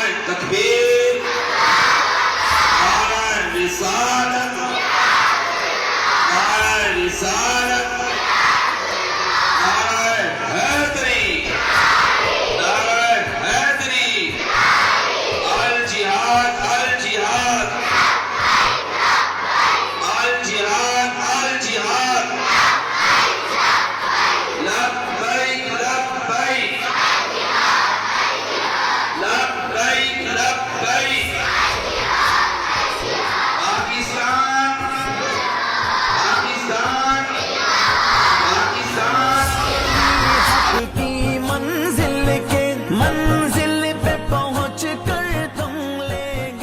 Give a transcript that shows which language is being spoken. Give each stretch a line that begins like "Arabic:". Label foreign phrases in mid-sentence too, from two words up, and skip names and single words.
Urdu: تکبیر، نعرہ رسالت، نعرہ رسالت, نعرہ حیدری، نعرہ حیدری,
Arabic: الجهاد، الجهاد، الجهاد، الجهاد، لبيك لبيك، لبيك لبيك.
Urdu: پاکستان، پاکستان، پاکستان کی منزل پے پہنچ کر تم لیں گے.